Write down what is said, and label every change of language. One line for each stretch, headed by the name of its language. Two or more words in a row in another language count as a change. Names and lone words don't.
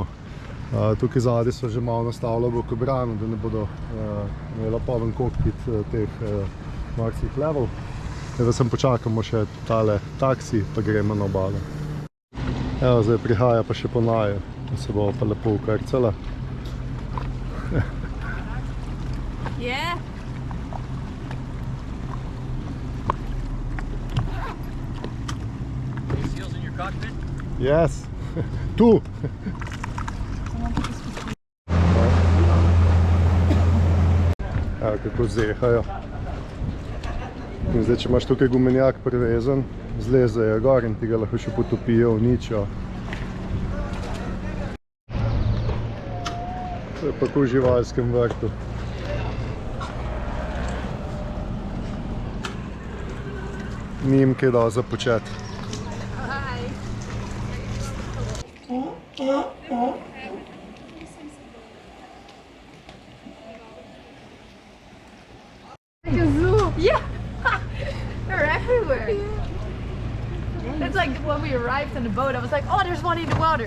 Slovenian: Tukaj zadaj so že malo nastavila bokobrano, da ne bodo imela poln kokpit teh morskih levov. Zdaj sem počakamo še tale taksi, pa gremo na obalo. Evo, zdaj prihaja pa še po naju, da se bo pa lepo ukrcala.
English: Yeah. Any seals in your cockpit? Yes,
Slovenian: tu! Evo, kako zehajo. In zdaj, če imaš tukaj gumenjak privezan, zlezejo gor in ti ga lahko še potopijo, uničijo. To je pa v živalskem vrtu. Ni jim kaj dosti za početi.
English: Like a zoo. Yeah. They're everywhere. It's like when we arrived on the boat, I was like, oh, there's one in the water.